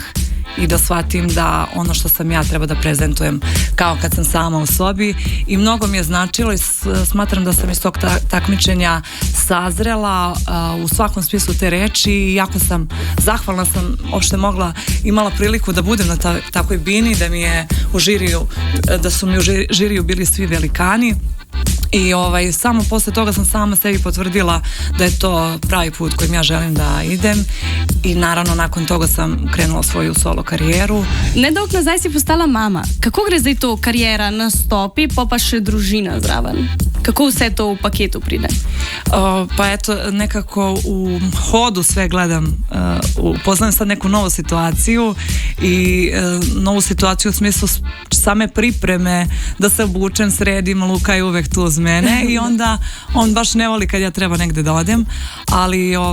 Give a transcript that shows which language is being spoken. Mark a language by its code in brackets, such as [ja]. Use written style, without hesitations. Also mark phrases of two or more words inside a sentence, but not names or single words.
[sr] i da shvatim da ono što sam ja treba da prezentujem kao kad sam sama u sobi i mnogo mi je značilo i smatram da sam iz tog takmičenja sazrela u svakom smislu te reči i jako sam zahvalna sam uopšte imala priliku da budem na takvoj bini, da mi je u žiriju, da su mi u žiriju bili svi velikani. I samo posle toga sam sama sebi potvrdila da je to pravi put kojim ja želim da idem i naravno nakon toga sam krenula svoju solo karijeru. [sl] Nedolgo nazaj si postala mama. Kako gre zdaj to karijera na stopi, pa še družina zraven? Kako vse to v paketu pride? [sr] Pa eto, nekako u hodu sve gledam, poznajem sad neku novu situaciju i novu situaciju u smislu same pripreme da se obučem, sredim, Luka je uvek tu uz mene i onda on baš ne voli kad ja treba negde da odem, ali